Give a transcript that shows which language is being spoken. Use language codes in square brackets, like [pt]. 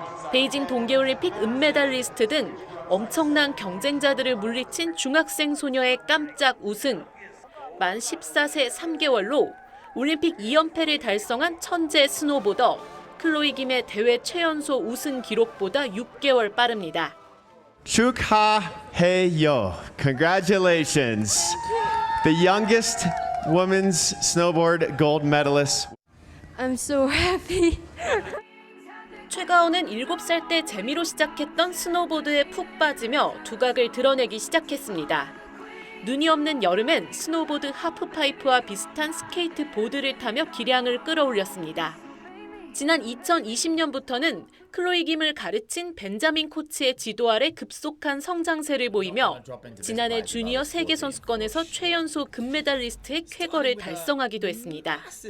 [ko] 베이징 동계올림픽 은메달리스트 등 엄청난 경쟁자들을 물리친 중학생 소녀의 깜짝 우승. 만 14세 3개월로 올림픽 2연패를 달성한 천재 스노보더 클로이 김의 대회 최연소 우승 기록보다 6개월 빠릅니다. 축하해요. [en] Congratulations. The youngest women's snowboard gold medalist. I'm so happy. [ko] 최가온은 7살 때 재미로 시작했던 스노보드에 푹 빠지며 두각을 드러내기 시작했습니다. 눈이 없는 여름엔 스노보드 하프파이프와 비슷한 스케이트보드를 타며 기량을 끌어올렸습니다. 지난 2020년부터는 클로이 김을 가르친 벤자민 코치의 지도 아래 급속한 성장세를 보이며 지난해 주니어 세계선수권에서 최연소 금메달리스트의 쾌거를 달성하기도 했습니다.